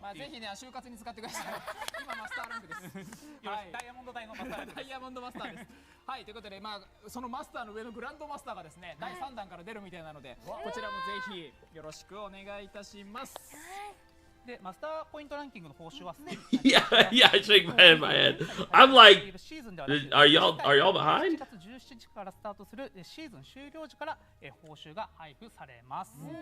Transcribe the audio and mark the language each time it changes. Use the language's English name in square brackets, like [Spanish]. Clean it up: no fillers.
[Japanese] まあぜひね、就活に使ってください。今マスターランクです。ダイヤモンド大のマスターです。ダイヤモンドマスターです。はい、ということで、まあそのマスターの上のグランドマスターがですね、第3弾から出るみたいなので、こちらもぜひよろしくお願いいたします。で、マスターポイントランキングの報酬は [English] Yeah, I shake my head in my head. I'm like, are y'all behind? [Japanese] 7月17日からスタートするシーズン終了時から報酬が配布されます。